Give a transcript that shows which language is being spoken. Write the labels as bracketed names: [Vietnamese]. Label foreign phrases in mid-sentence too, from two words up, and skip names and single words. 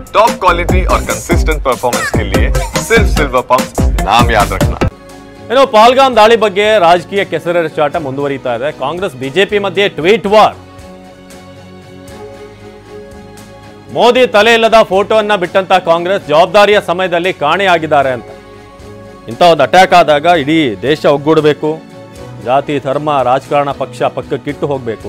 [English] top quality [Hindi] और [English] consistent performance [Hindi] के लिए सिर्फ सिल्वर पंप नाम याद रखना। [Kannada] ಇನ್ನು ಪಾಲ್ಗಾಮ್ ದಾಳಿ ಬಗ್ಗೆ ರಾಜಕೀಯ ಕೆಸರೆರಚಾಟ ಮುಂದುವರಿತಾ ಇದೆ. ಕಾಂಗ್ರೆಸ್ ಬಿಜೆಪಿ ಮಧ್ಯೆ [English] tweet war. [Kannada] ಮೋದಿ ತಲೆ ಇಲ್ಲದ ಫೋಟೋವನ್ನ ಬಿಟ್ಟಂತ ಕಾಂಗ್ರೆಸ್ ಜವಾಬ್ದಾರಿಯ ಸಮಯದಲ್ಲಿ ಕಾಣೆಯಾಗಿದ್ದಾರೆ ಅಂತ. ಇಂಥ ಒಂದು ಅಟ್ಯಾಕ್ ಆದಾಗ ಇಡೀ ದೇಶ ಒಗ್ಗೂಡಬೇಕು, ಜಾತಿ ಧರ್ಮ ರಾಜಕಾರಣ ಪಕ್ಷ ಪಕ್ಕಕ್ಕಿಟ್ಟು ಹೋಗಬೇಕು.